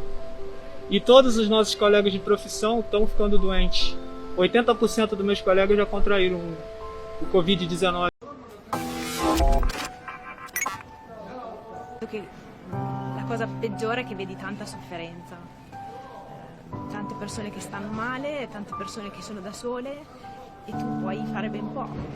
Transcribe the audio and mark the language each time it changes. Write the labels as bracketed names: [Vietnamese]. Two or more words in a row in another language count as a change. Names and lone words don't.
[Portuguese] E todos os nossos colegas de profissão estão ficando doentes. 80% dos meus colegas já contraíram o Covid-19. [Italian] La cosa peggiore è che vedi tanta sofferenza, tante persone che stanno male, tante persone che sono da sole e tu puoi fare ben poco.